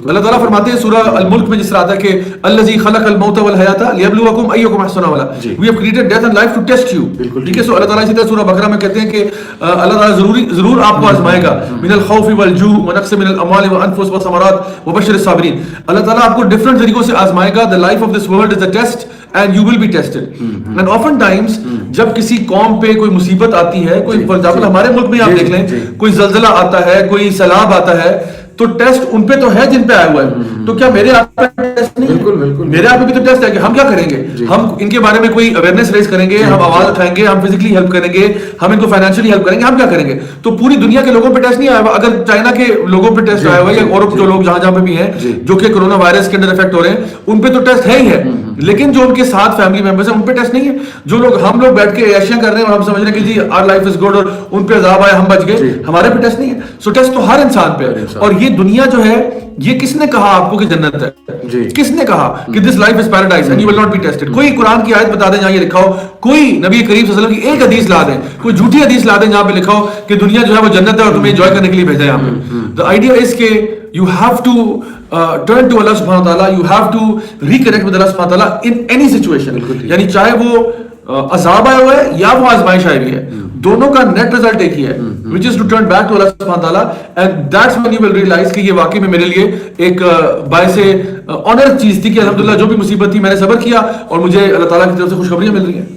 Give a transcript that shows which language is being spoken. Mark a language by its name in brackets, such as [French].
[Urdu] اللہ تعالیٰ فرماتے ہیں سورہ الملک میں جس طرح آتا ہے کہ [Arabic] الذی خلق الموت والحیات لیبلوکم ایکم احسن عملا, [English] We have created death and life to test you. [Urdu] ٹھیک ہے, سو اللہ تعالیٰ اسی طرح سورہ بقرہ میں کہتے ہیں کہ اللہ تعالیٰ ضرور آپ کو آزمائے گا. [Arabic] من الخوف والجوع ونقص من الاموال والانفس والثمرات وبشر الصابرین. [Urdu] اللہ تعالیٰ آپ کو ڈفرنٹ طریقوں سے آزمائے گا. [English] the life of this world is a test and you will be tested. and often times [Urdu] جب کسی قوم پہ کوئی مصیبت آتی ہے, کوئی [English] for example [Urdu] ہمارے ملک میں آپ دیکھ لیں, کوئی زلزلہ آتا ہے, کوئی سیلاب آتا ہے, تو ٹیسٹ ان پہ تو ہے جن پہ آیا ہوا ہے. تو کیا میرے آپ پہ ٹیسٹ نہیں؟ بالکل میرے آپ پہ بھی تو ٹیسٹ ہے کہ ہم کیا کریں گے. ہم ان کے بارے میں کوئی اویئرنیس ریز کریں گے, ہم آواز اٹھائیں گے, ہم فزیکلی ہیلپ کریں گے, ہم ان کو فائنینشلی ہیلپ کریں گے, ہم کیا کریں گے. تو پوری دنیا کے لوگوں پہ ٹیسٹ نہیں آیا ہوا. اگر چائنا کے لوگوں پہ ٹیسٹ آیا ہوا ہے یا اور جو لوگ جہاں پہ بھی ہیں جو کہ کرونا وائرس کے اندر افیکٹ ہو رہے ہیں, ان پہ تو ٹیسٹ ہے ہی ہے, لیکن جو ان کے ساتھ فیملی ممبرس ہیں ان پہ ٹیسٹ نہیں ہے. جو لوگ ہم لوگ بیٹھ کے ایشیاں کر رہے ہیں اور ہم سمجھ رہے ہیں کہ جی [English] our life is good [Urdu] اور ان پہ عذاب آیا ہم بچ گئے, ہمارے پہ ٹیسٹ نہیں ہے. سو ٹیسٹ تو ہر انسان پہ ہے. اور یہ دنیا جو ہے یہ کس نے کہا آپ کو کہ جنت ہے؟ کس نے کہا کہ [English] This life is paradise and you will not be tested? [Urdu] کوئی قرآن کی آیت بتا دیں جہاں یہ لکھا ہو, کوئی نبی کریم صلی اللہ علیہ وسلم کی ایک حدیث لا دیں, کوئی جھوٹی حدیث لا دیں جہاں پہ لکھا ہو کہ دنیا جو ہے وہ جنت ہے اور تمہیں انجوائے کرنے کے لیے بھیجا ہے یہاں پہ. [English] the idea is [Urdu] کہ [English] you have to turn to Allah subhanahu wa ta'ala, you have to reconnect with Allah subhanahu wa ta'ala in any situation. [Urdu] یعنی چاہے وہ عذاب آیا ہوا ہے یا وہ آزمائش آئی ہوئی ہے, دونوں کا نیٹ ریزلٹ ایک ہی ہے, [English] which is to turn back to Allah subhanahu wa ta'ala, and that's when you will realize [Urdu] کہ یہ واقعی میں میرے لیے ایک باعث آنر چیز تھی کہ الحمدللہ جو بھی مصیبت تھی میں نے صبر کیا اور مجھے اللہ تعالیٰ کی طرف سے خوشخبریاں مل رہی ہیں.